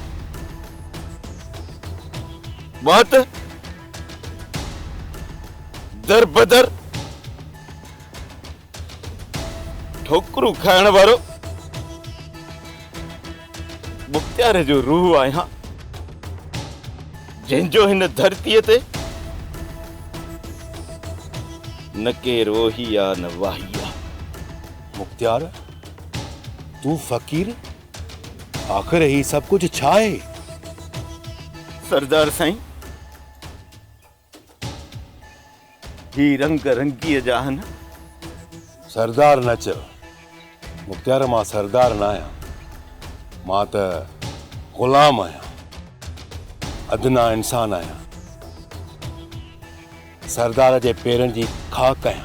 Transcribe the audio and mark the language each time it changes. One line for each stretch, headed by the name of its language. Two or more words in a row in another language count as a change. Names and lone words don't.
Sindhi: मां त दर बदर ठोकरूं खाइण वारो मुख्तियार जो रूह आहियां, जंहिंजो हिन धरतीअ ते न केर ओही आहे न वाही आहे। मुख्तियार तू फकीर, आखिर ही सब कुछ छा है? सरदार साईं, ही रंग रंगीअ जा आहिनि। सरदार न चओ मुख्तियार, मां सरदार न आहियां, मां त गुलाम आहियां, अदना इंसान आहियां, सरदार जे पेरनि जी खाक आहियां।